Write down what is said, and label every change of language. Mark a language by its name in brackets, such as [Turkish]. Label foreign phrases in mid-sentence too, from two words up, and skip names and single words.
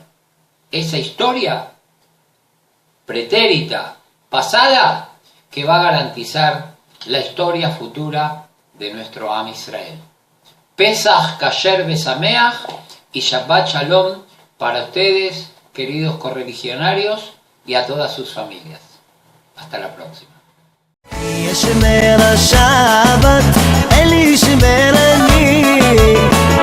[Spanish] Esa historia pretérita, pasada, que va a garantizar la historia futura de nuestro [Hebrew] עם ישראל. פסח כשר ושמח [Spanish] y [Hebrew] שבת שלום [Spanish] para ustedes, queridos correligionarios, y a todas sus familias. Hasta la próxima. [Hebrew] ישמר השבת, אל ישמרני